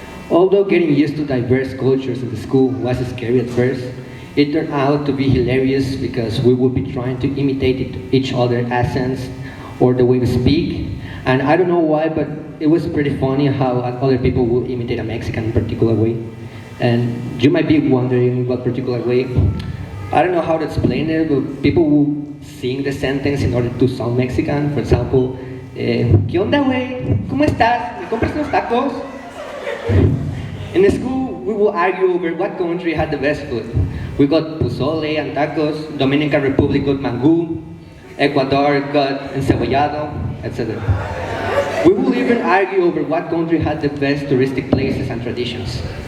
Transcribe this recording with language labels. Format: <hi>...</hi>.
<en>Although getting used to diverse cultures in the school was scary at first, it turned out to be hilarious because we would be trying to imitate each other's accents or the way we speak. And I don't know why, but it was pretty funny how other people will imitate a Mexican in a particular way. And you might be wondering what particular way. I don't know how to explain it, but people will sing the sentence in order to sound Mexican.</en> <es>For example, ¿Qué onda, güey? ¿Cómo estás? ¿Me compras unos tacos?</es> <en>In the school, we will argue over what country had the best food. We got pozole and tacos, Dominican Republic got mangú, Ecuador got encebollado, etc. We will even argue over what country had the best touristic places and traditions.</en>